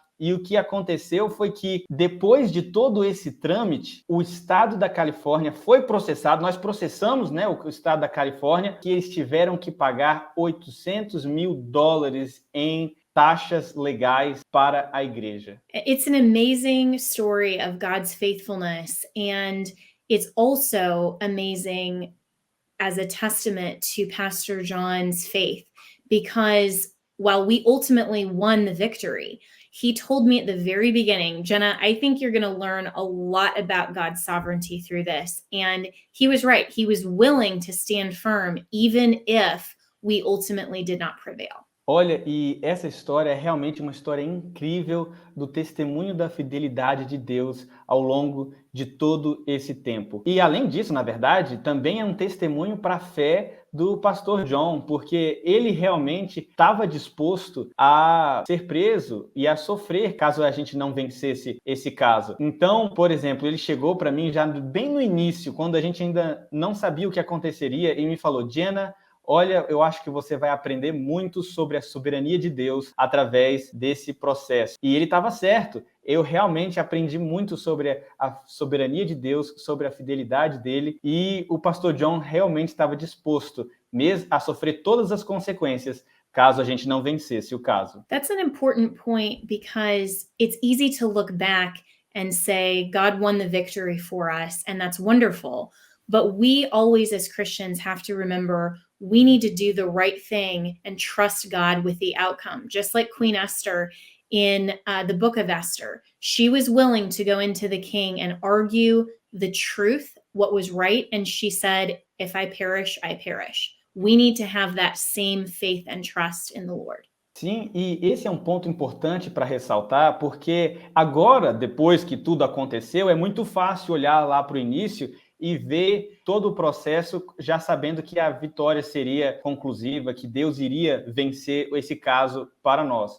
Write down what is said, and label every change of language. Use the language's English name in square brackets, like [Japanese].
[Portuguese] E o que aconteceu foi que, depois de todo esse trâmite, o estado da Califórnia foi processado. Nós processamos, né, o estado da Califórnia, que eles tiveram que pagar $800 mil em taxas legais para a igreja. [English] It's an amazing story of God's faithfulness, and it's also amazing as a testament to Pastor John's faith, because while we ultimately won the victory, he told me at the very beginning, Jenna, I think you're going to learn a lot about God's sovereignty through this. And he was right. He was willing to stand firm, even if we ultimately did not prevail. [Portuguese] Olha, e essa história é realmente uma história incrível do testemunho da fidelidade de Deus ao longo de todo esse tempo. E além disso, na verdade, também é um testemunho para a fé do pastor John, porque ele realmente estava disposto a ser preso e a sofrer caso a gente não vencesse esse caso. Então, por exemplo, ele chegou para mim já bem no início, quando a gente ainda não sabia o que aconteceria, e me falou, Jenna, olha, eu acho que você vai aprender muito sobre a soberania de Deus através desse processo. E ele estava certo. Eu realmente aprendi muito sobre a soberania de Deus, sobre a fidelidade dele. E o pastor John realmente estava disposto mesmo a sofrer todas as consequências caso a gente não vencesse o caso. [English] That's an important point, because it's easy to look back and say, God won the victory for us, and that's wonderful. But we always, as Christians, have to remember we need to do the right thing and trust God with the outcome. Just like Queen Esther in the book of Esther, she was willing to go into the king and argue the truth, what was right. And she said, if I perish, I perish. We need to have that same faith and trust in the Lord. [Portuguese] Sim, e esse é um ponto importante para ressaltar, porque agora, depois que tudo aconteceu, é muito fácil olhar lá para o início e ver todo o processo já sabendo que a vitória seria conclusiva, que Deus iria vencer esse caso para nós.